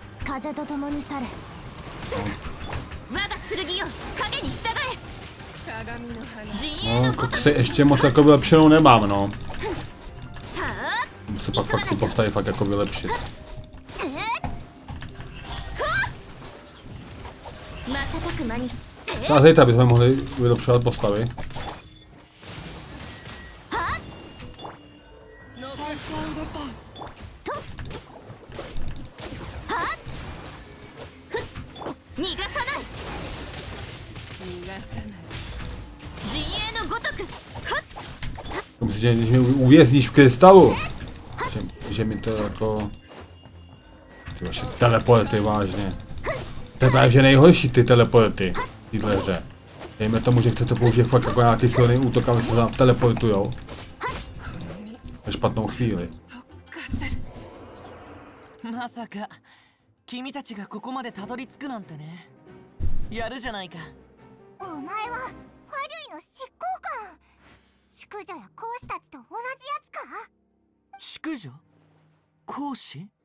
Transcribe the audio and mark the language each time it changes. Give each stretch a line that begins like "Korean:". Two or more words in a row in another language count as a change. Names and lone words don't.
Japanese: 風と共に去れ。我が剣よ、影に従え。陣営
Czech: No,
Japanese: のごとく。
Czech: kokosy, ještě moc jako vylepšenou nemám, no.
Japanese: はあ、
Czech: Musím pak ty postavy fakt jako vylepšit.
Japanese: 瞬く間に。
Czech: Třeba zítra bychom mohli vylepšovat postavy.
Japanese: 逃がさない。陣営のごとく。はっ。
Czech: Myslím, že když mě uvězníš v krystalu, že mi to jako... Ty vaše teleporty, vážně. To je právě že nejhorší ty teleporty v téhle hře. Dejme tomu, že chcete použít fakt jako nějaký silný útok a vy se tam teleportujou. Ve špatnou chvíli.
Japanese: まさか君たちがここまでたどり着くなんてね。やるじゃないか。お前はファリュイの執行官。宿女や講師たちと同じやつか？宿女？講師？